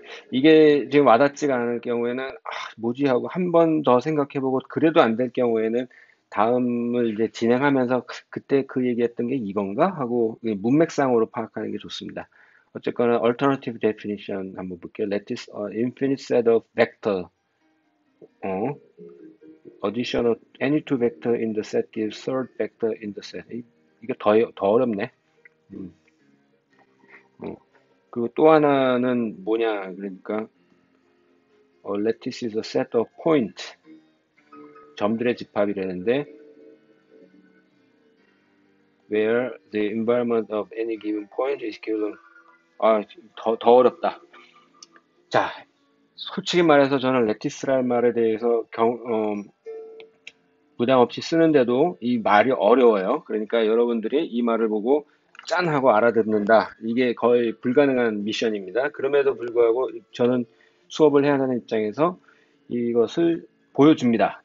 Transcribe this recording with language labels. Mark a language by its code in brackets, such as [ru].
[ko] 이게 지금 와닿지가 않을 경우에는, 뭐지 하고 한 번 더 생각해보고, 그래도 안 될 경우에는, 다음을 이제 진행하면서, 그때 그 얘기했던 게 이건가? 하고, 문맥상으로 파악하는 게 좋습니다. 어쨌거나, alternative definition 한번 볼게요. [en] lectus, infinite set of vector. 어, addition of any two vector in the set gives third vector in the set. [ko] 이게 더 어렵네. 음, 어. [en] 그리고 또 하나는 뭐냐, 그러니까, lattice is a set of point. 점들의 집합이라는데, where the environment of any given point is given. [ko] 더 어렵다. 자, 솔직히 말해서 저는 lattice라는 말에 대해서 부담 없이 쓰는데도 이 말이 어려워요. 그러니까 여러분들이 이 말을 보고 짠 하고 알아듣는다. 이게 거의 불가능한 미션입니다. 그럼에도 불구하고 저는 수업을 해야 하는 입장에서 이것을 보여줍니다.